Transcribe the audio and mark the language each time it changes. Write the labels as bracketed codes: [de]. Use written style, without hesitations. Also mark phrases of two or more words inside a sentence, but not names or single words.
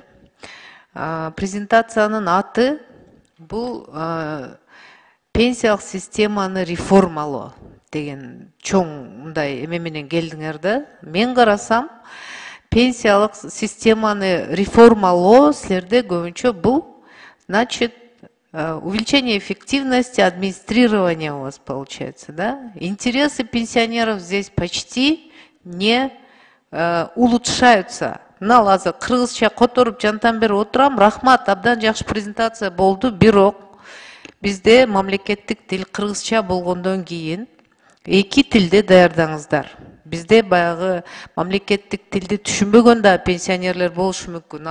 [ky] Презентациянын аты бул пенсиялык системаны реформалоо деген чоң мындай эме менен келдиңер да. Мен карасам, пенсиялык системаны реформалоо силерде көбүнчө бул, [ru] значит, увеличение эффективности администрирования у вас получается, да? Интересы пенсионеров здесь почти не улучшаются. [ky] Мына азыр кыргызча которуп жантан бери отурам, рахмат, абдан жакшы презентация болду, бирок бизде мамлекеттик тил кыргызча болгондон кийин эки тилде даярдаңыздар. Бизде баягы мамлекеттик тилди түшүнбөгөн да пенсионерлер болушу мүмкүн.